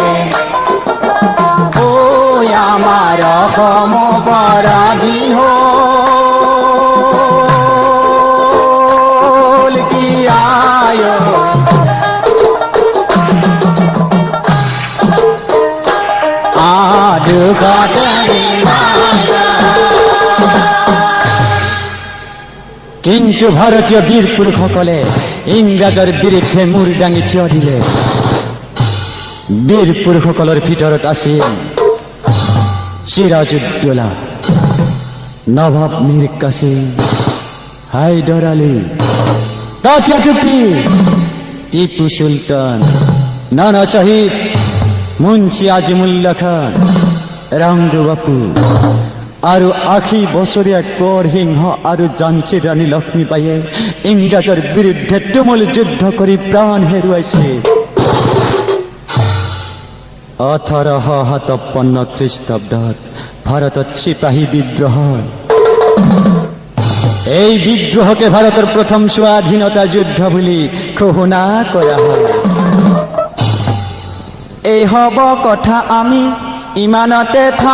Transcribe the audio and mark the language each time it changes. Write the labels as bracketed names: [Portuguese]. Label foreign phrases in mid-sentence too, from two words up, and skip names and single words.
[Assamese] ও আমার অসম পরাধীন হল কি আয় কিন্তু ভারতীয় বীর পুৰুষসকলে ইংৰাজৰ বিৰুদ্ধে মূৰ দাঙি থিয় দিলে বীৰ পুৰুষসকলৰ ভিতৰত আছিল সিৰাজউদ্দৌলা নবাব মীৰ কাছিম হায়দৰ আলী তাতিয়া টুপি টিপু সুলতান নানা সাহিব মুন্সি আজিমুল্লাহ খান ৰাংগু বাপু আৰু 80 বছৰীয়া কোঁৱৰ সিংহ আৰু ঝান্সী ৰাণী লক্ষ্মীবাঈয়ে ইংৰাজৰ বিৰুদ্ধে তুমুল যুদ্ধ কৰি প্ৰাণ হেৰুৱাইছে 1857 খ্ৰীষ্টাব্দত ভাৰতত চিপাহী বিদ্ৰোহ এই বিদ্ৰোহকে ভাৰতৰ প্ৰথম স্বাধীনতা যুদ্ধ বুলি ঘোষণা কৰা হয় এই হব কথা আমি ইমানতে